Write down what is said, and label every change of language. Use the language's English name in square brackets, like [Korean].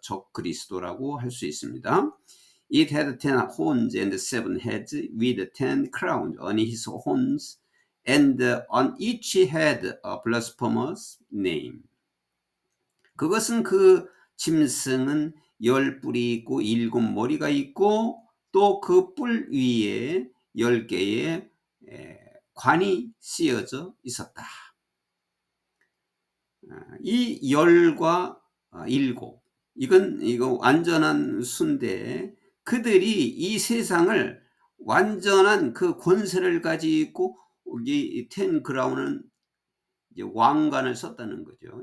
[Korean] 적 그리스도라고 할 수 있습니다. [English] It had 10 horns and 7 heads with 10 crowns on his horns, and on each head a blasphemous name. [Korean] 그것은 그 짐승은 10뿔이 있고 7머리가 있고 또 그 뿔 위에 10개의 관이 씌어져 있었다. 이 10과 7, 이거 완전한 수인데 그들이 이 세상을 완전한 그 권세를 가지고 여기 10 크라운은 이제 왕관을 썼다는 거죠.